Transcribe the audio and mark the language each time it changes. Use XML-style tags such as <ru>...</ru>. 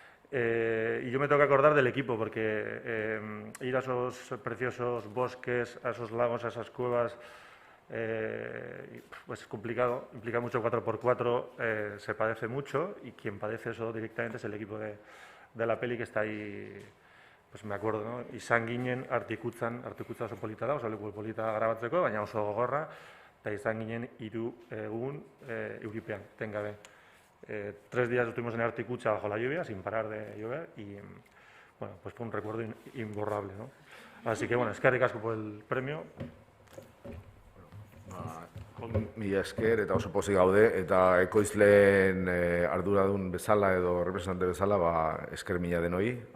<es>Y yo me tengo que acordar del equipo, porque ir a esos preciosos bosques, a esos lagos, a esas cuevas, pues es complicado, implica mucho 4x4, se padece mucho, y quien padece eso directamente es el equipo de la peli que está ahí, pues me acuerdo, ¿no?</es> <eu>Izan ginen artikutzan oso polita da, oso leku polita grabatzeko, baina oso gogorra, eta izan ginen 3 egun euripean, tengabe.</eu> <es>3 días estuvimos en Articucha bajo la lluvia, sin parar de llover, y bueno, pues fue un recuerdo imborrable, ¿no? Así que bueno,</es> <eu>eskerrik asko</eu> <es>por el premio.</es> <eu>Mila esker eta oso pozik gaude, eta ekoizleen arduradun bezala edo representante bezala, esker mila denoi.</eu>